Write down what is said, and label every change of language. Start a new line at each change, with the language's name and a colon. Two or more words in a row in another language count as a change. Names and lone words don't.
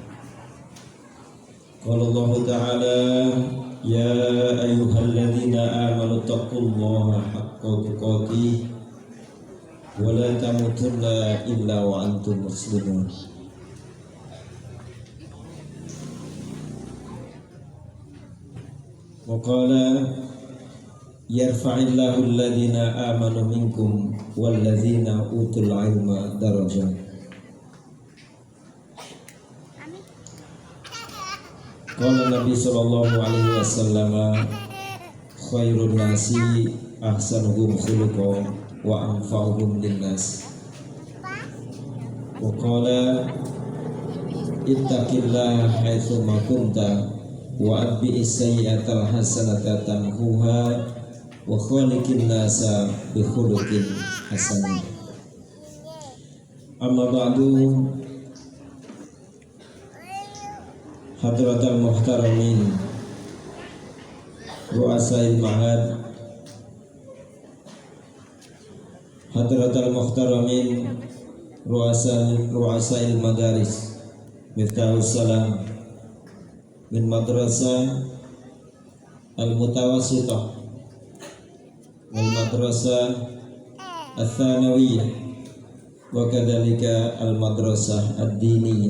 Arabic: قال الله تعالى يا أيها الذين آمنوا اتقوا الله حق تقاته ولا تموتن إلا وأنتم مسلمون. وقال يرفع الله الذين آمنوا منكم والذين أوتوا العلم درجات. قال النبي صلى الله عليه وسلم خير الناس أحسنهم خلقا وأنفعهم للناس. وقال اتق الله حيثما كنت وأتبع السيئة الحسنة تمحها وخالق الناس بخلق حسن. أما بعد، حضرات المحترمين رؤساء المعهد, حضرات المحترمين رؤساء المدارس، Miftahus Salam من المدرسة المتوسطة والمدرسة الثانوية وكذلك المدرسة الدينية.